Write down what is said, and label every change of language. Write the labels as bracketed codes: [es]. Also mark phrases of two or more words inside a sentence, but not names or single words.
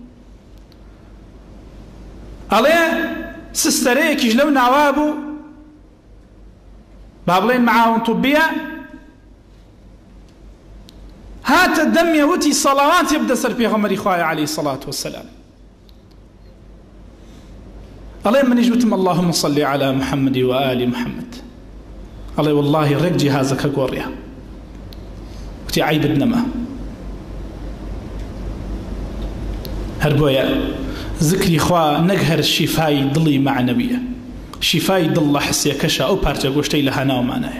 [ckb] ئەڵێ سستەرەیەکیش لەو ناوا بوو، با بڵێن معاون طبیە، هاتە دەمێ وتی سەڵاواتی بدە سەر پێغەمبەری خوایە [ar] عەلەیهی سەڵات وەسەلام. [ckb] ئەڵێ منیش وتم [ar] اللهم صل على محمد وآل محمد. [ckb] ئەڵێ والله ڕێک جیهازەکە گۆڕیە، وتی عیبت نەما. هەر بۆیە ذکری خوا نەک هەر شیفای دڵی معنەویە، شیفای دڵ لە حسیەکەشە، ئەو پارچە گۆشتەی لە هەناومانایە.